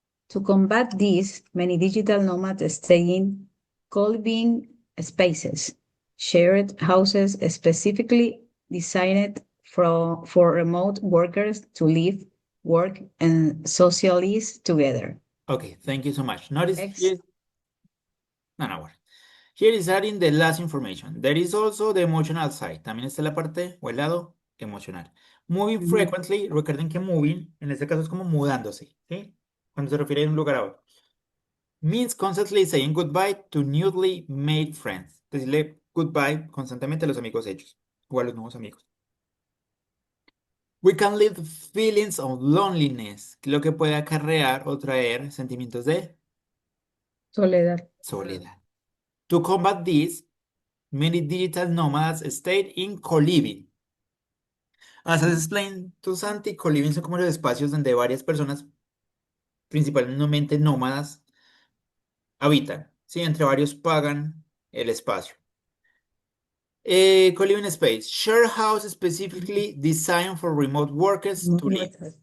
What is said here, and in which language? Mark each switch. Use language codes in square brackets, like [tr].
[en] To combat this, many digital nomads stay in co-living spaces, shared houses specifically designed for remote workers to live, work, and socialize together. Okay, thank you so much. Notice Next. here. No, worry. Here is adding the last information. There is also the emotional side. [es] También está la parte o el lado emocional. [en] Moving Ujú. [es] frequently, recuerden que moving, en este caso es como mudándose, ¿sí? Cuando se refiere a un lugar a otro. [en] Means constantly saying goodbye to newly made friends. [es] Decirle goodbye constantemente a los amigos hechos o a los nuevos amigos. [en] We can live feelings of loneliness, [es] lo que puede acarrear o traer sentimientos de Soledad. soledad. [en] To combat this, many digital nomads stayed in co-living. As I explained to Santi, [es] co-living son como los espacios donde varias personas, principalmente nómadas, habitan. ¿Sí? Entre varios pagan el espacio. [en] Co-living space, share house specifically designed for remote workers to live.